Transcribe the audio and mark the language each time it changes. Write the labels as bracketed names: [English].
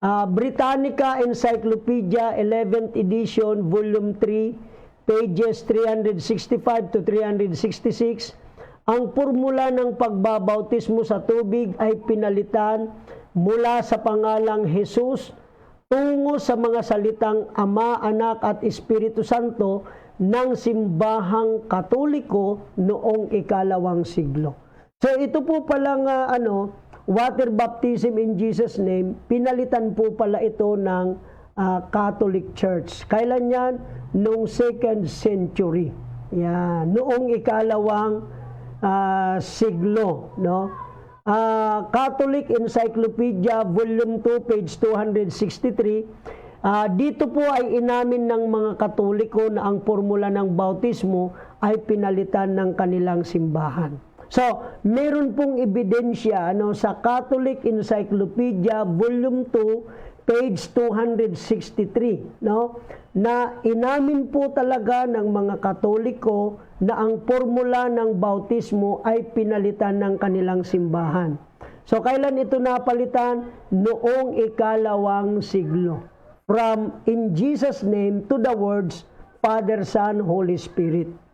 [Filipino] Britannica Encyclopedia, 11th edition, volume 3, pages 365 to 366, ang formula ng pagbabautismo sa tubig ay pinalitan mula sa pangalang Jesus tungo sa mga salitang Ama, Anak at Espiritu Santo ng simbahang Katoliko noong ikalawang siglo. So ito po palang water baptism in Jesus' name, pinalitan po pala ito ng Catholic Church. Kailan yan? Noong 2nd century. Yan, noong ikalawang siglo, no? [English] Catholic Encyclopedia Volume 2 page 263. [Filipino] Dito po ay inamin ng mga Katoliko na ang formula ng bautismo ay pinalitan ng kanilang simbahan. So, meron pong ebidensya sa Catholic Encyclopedia Volume 2 page 263, na inamin po talaga ng mga Katoliko na ang formula ng bautismo ay pinalitan ng kanilang simbahan. So, kailan ito napalitan? Noong ikalawang siglo. [English] From in Jesus' name to the words Father, Son, Holy Spirit.